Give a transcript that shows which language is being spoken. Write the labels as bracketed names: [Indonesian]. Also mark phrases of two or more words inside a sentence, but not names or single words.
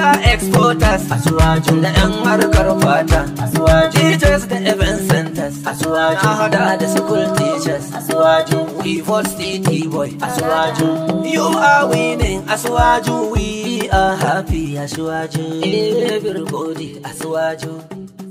[English] exporters asuwaju [Hausa] da yan harkar fata [English] asuwaju teachers da event centers asuwaju [Hausa] na hada da [English] school teachers asuwaju we for city boy asuwaju you are winning asuwaju we are happy asuwaju everybody asuwaju